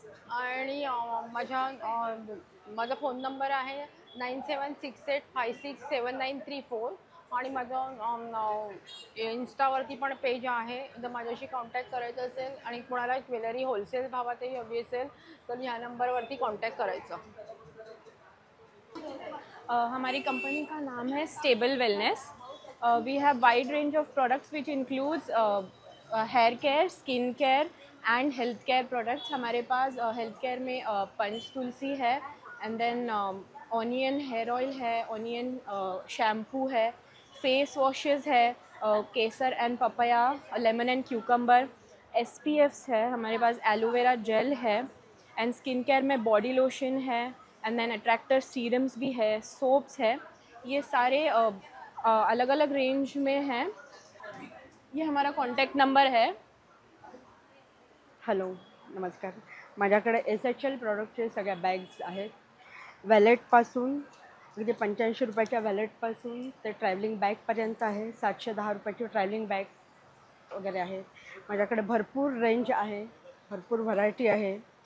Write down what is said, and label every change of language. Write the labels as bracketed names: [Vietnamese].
[Marathi] आणि माझा phone number आहे 9768567934 आणि माझं इन्स्टावरती पण पेज आहे. जर माझ्याशी कॉन्टॅक्ट करायचं असेल आणि कोणाला ज्वेलरी होलसेल भावातही हवी असेल तर ह्या नंबरवरती कॉन्टॅक्ट करायचं. [Hindi] हमारी कंपनी का नाम है [English] Stable wellness. We have wide range of products which includes hair care, skin care and health care products. [Hindi] हमारे पास हेल्थ केयर में पंच तुलसी है, and then onion hair oil है, ऑनियन शैम्पू है, फेस वॉशेस है, केसर and papaya, lemon and cucumber, SPFs है. हमारे पास aloe vera gel है, and skin care में बॉडी लोशन है, एंड देन अट्रैक्टर सीरम्स भी है, सोप्स है. ये सारे अलग अलग रेंज में हैं. ये हमारा कॉन्टैक्ट नंबर है. [Marathi] हॅलो, नमस्कार. माझ्याकडे SHL प्रॉडक्टचे सगळ्या बॅग्स आहेत. वॅलेटपासून म्हणजे 85 रुपयाच्या वॅलेटपासून ते ट्रॅव्हलिंग बॅगपर्यंत आहे. 710 रुपयाची ट्रॅव्हलिंग बॅग वगैरे आहे. माझ्याकडे भरपूर रेंज आहे, भरपूर व्हरायटी आहे.